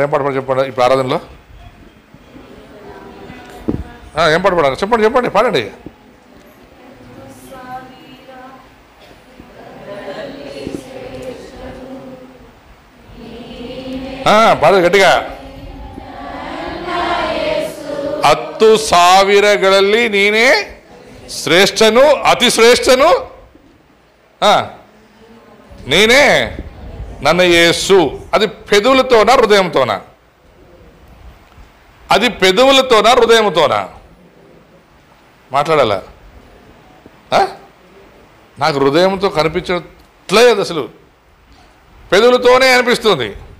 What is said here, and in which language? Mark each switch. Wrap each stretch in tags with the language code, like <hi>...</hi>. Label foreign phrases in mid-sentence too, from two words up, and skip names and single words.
<te>ఏం పాట పాడారు చెప్పండి ఇప్పుడు ఆరాధనలో? ఏం పాట పాడారు చెప్పండి, చెప్పండి, పాడండి. పాడదు గట్టిగా.</te> <kn>10,000ಗಳಲ್ಲಿ ನೀನೇ ಶ್ರೇಷ್ಠನು, ಅತಿ ಶ್ರೇಷ್ಠನು</kn> <te>నేనే నన్న యేసు. అది పెదవులతోనా హృదయంతోనా? అది పెదవులతోనా హృదయంతోనా? మాట్లాడాలా? నాకు హృదయంతో కనిపించట్లేదు, అసలు పెదవులతోనే అనిపిస్తుంది.</te>